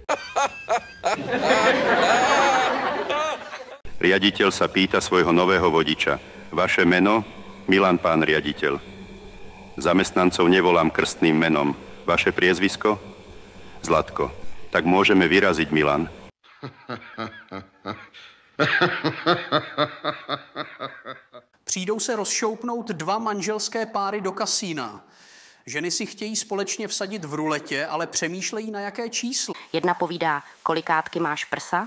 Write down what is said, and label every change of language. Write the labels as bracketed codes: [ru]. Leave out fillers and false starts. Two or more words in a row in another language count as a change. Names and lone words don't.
[sk] Riaditeľ sa pýta svojho nového vodiča: Vaše meno? Milan, pán riaditeľ. Zamestnancov nevolám krstným menom. Vaše priezvisko? Zlatko. Tak môžeme vyraziť, Milan. [cs] Přijdou se rozšoupnout 2 manželské páry do kasína. Ženy si chtějí společně vsadit v ruletě, ale přemýšlejí, na jaké číslo. Jedna povídá: Kolikátky máš prsa?